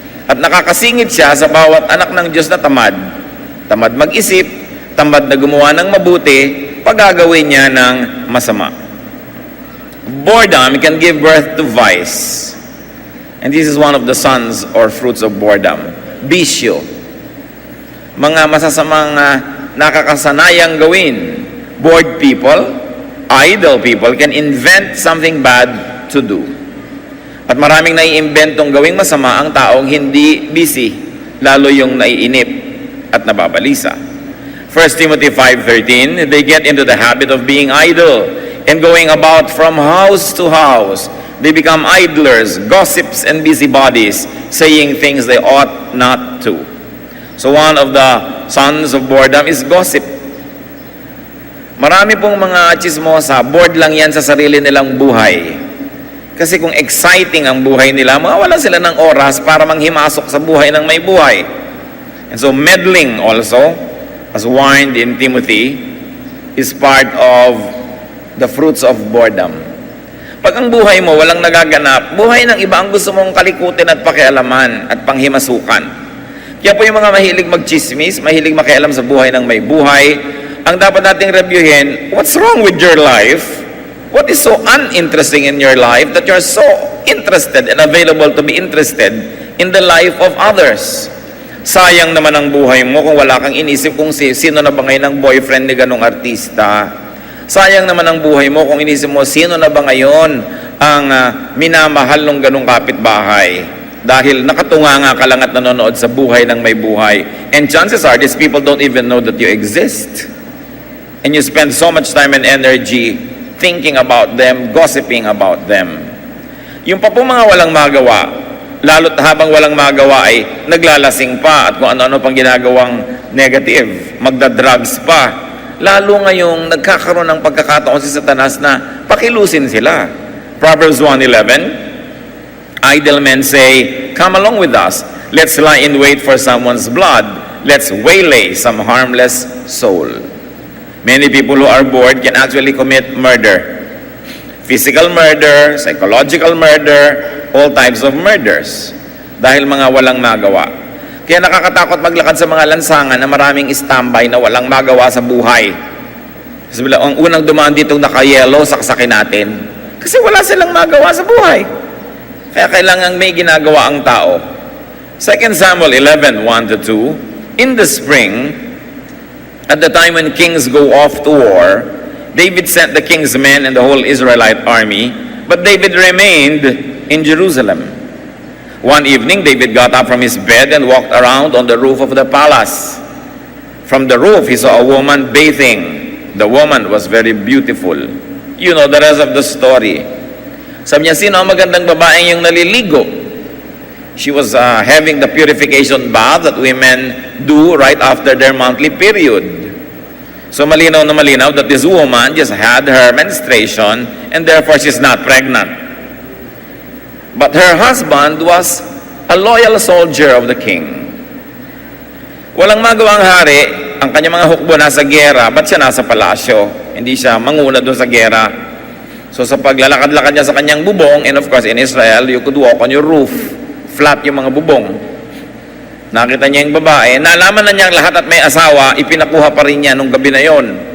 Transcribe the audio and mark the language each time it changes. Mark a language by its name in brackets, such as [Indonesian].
[Filipino] At nakakasingit siya sa bawat anak ng Diyos na tamad. Tamad mag-isip, tamad na gumawa ng mabuti, pagagawin niya ng masama. [English] Boredom can give birth to vice. And this is one of the sons or fruits of boredom. Bisyo. [Filipino] Mga masasamang nakakasanayang gawin. [English] Bored people, idle people can invent something bad to do. [Filipino] At maraming naiimbentong gawing masama ang taong hindi busy, lalo yung naiinip at nababalisa. [English] 1 Timothy 5:13, they get into the habit of being idle and going about from house to house. They become idlers, gossips, and busybodies, saying things they ought not to. So one of the sons of boredom is gossip. [Filipino] Marami pong mga chismosa, bored lang yan sa sarili nilang buhay. Kasi kung exciting ang buhay nila, mawala sila ng oras para manghimasok sa buhay ng may buhay. [English] And so meddling also, as warned in Timothy, is part of the fruits of boredom. [Filipino] Pag ang buhay mo walang nagaganap, buhay ng iba ang gusto mong kalikutin at pakialaman at panghimasukan. Kaya po yung mga mahilig magchismis, mahilig makialam sa buhay ng may buhay, ang dapat nating reviewin, [English] what's wrong with your life? What is so uninteresting in your life that you're so interested and available to be interested in the life of others? [Filipino] Sayang naman ang buhay mo kung wala kang inisip kung sino na ba ngayon ang boyfriend ni ganong artista. Sayang naman ang buhay mo kung inisip mo sino na ba ngayon ang minamahal ng ganong kapitbahay. Dahil nakatunganga ka lang at nanonood sa buhay ng may buhay. [English] And chances are, these people don't even know that you exist. And you spend so much time and energy thinking about them, gossiping about them. [Filipino] Yung pa po mga walang magawa, lalo't habang walang magawa ay naglalasing pa at kung ano-ano pang ginagawang negative, magda-drugs pa. Lalo ngayong nagkakaroon ng pagkakataon si Satanas na pakilusin sila. [English] Proverbs 1:11, idle men say, come along with us. Let's lie in wait for someone's blood. Let's waylay some harmless soul. Many people who are bored can actually commit murder. Physical murder, psychological murder, all types of murders. [Filipino] Dahil mga walang magawa. Kaya nakakatakot maglakad sa mga lansangan na maraming standby na walang magawa sa buhay. Kasi ang unang dumaan ditong naka-yellow, saksakin natin. Kasi wala silang magawa sa buhay. Kaya kailangan may ginagawa ang tao. [English] 2 Samuel 11:1-2, in the spring, at the time when kings go off to war, David sent the king's men and the whole Israelite army, but David remained in Jerusalem. One evening, David got up from his bed and walked around on the roof of the palace. From the roof, he saw a woman bathing. The woman was very beautiful. You know the rest of the story. [Filipino] Sabi niya, sino ang magandang babaeng yung naliligo? [English] She was having the purification bath that women do right after their monthly period. So [Filipino] malinaw na malinaw [English] that this woman just had her menstruation and therefore she's not pregnant. But her husband was a loyal soldier of the king. [Filipino] Walang magawang hari, ang kanyang mga hukbo nasa gera, ba't siya nasa palasyo? Hindi siya manguna doon sa gera. [English] So [Filipino] sa paglalakad-lakad niya sa kanyang bubong, [English] and of course in Israel, you could walk on your roof. [Filipino] Flat yung mga bubong. Nakita niya yung babae, nalaman na niya lahat at may asawa, ipinakuha pa rin niya nung gabi na yon.